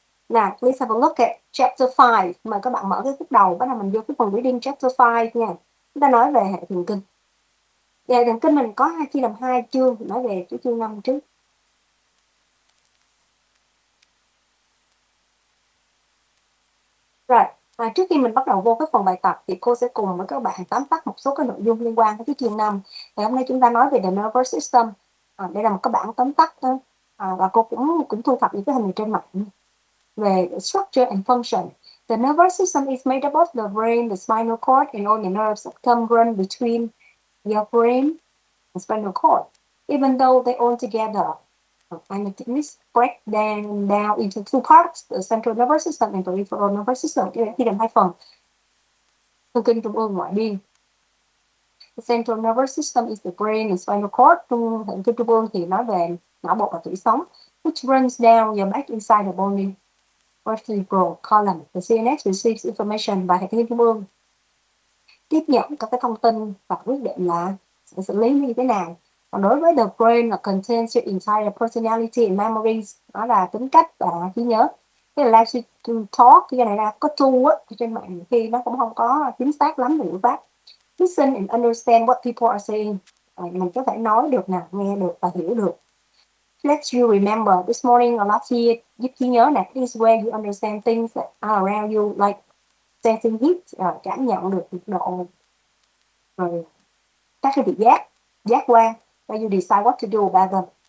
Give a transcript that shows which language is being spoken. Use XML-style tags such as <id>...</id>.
<en>Now, please have a look at chapter 5.</en> <vi>Mời các bạn mở cái phút đầu, bắt đầu mình vô cái phần reading chapter 5 nha. Chúng ta nói về hệ thần kinh. Hệ thần kinh mình có chia làm 2 chương, nói về cái chương 5 trước. Rồi, trước khi mình bắt đầu vô cái phần bài tập thì cô sẽ cùng với các bạn tóm tắt một số cái nội dung liên quan tới cái chương 5. Ngày hôm nay chúng ta nói về</vi> <en>the nervous system.</en> <vi>Đây là một cái bảng tóm tắt đó. Và cô cũng thu thập những cái hình này trên mạng về</vi> <en>structure and function. The nervous system is made up of the brain, the spinal cord, and all the nerves that come run between your brain and spinal cord. Even though they all together, and the techniques break down into 2 parts, the central nervous system and peripheral nervous system.</en> <vi>Chia làm 2 phần. Thần kinh trung ương ngoại biên.</vi> <en>The central nervous system is the brain and spinal cord.</en> <vi>Thần kinh trung ương thì nói về não bộ và tủy sống,</vi> <en>which runs down your back inside the body. Vertebral column. The CNS receives information by</en> <vi>hệ thần kinh trung ương tiếp nhận các cái thông tin và quyết định là sẽ xử lý như thế nào. Còn đối với the brain là</vi> <en>contains your entire personality and memories,</en> <vi>đó là tính cách và trí nhớ. Cái là</vi> <en>allows you to talk,</en> <vi>cái này là có tool á, trên mạng khi nó cũng không có chính xác lắm về ngữ pháp.</vi> <en>Listen and understand what people are saying.</en> <vi>Mình có thể nói được nè, nghe được và hiểu được.</vi> <en>Let you remember this morning or last year,</en> <vi>giúp trí nhớ nè.</vi> <en>This is where you understand things that are around you, like sensing heat,</en> <vi>cảm nhận được nhiệt độ, rồi các cái vị giác quan,</vi> <en>where you decide what to do about them.</en>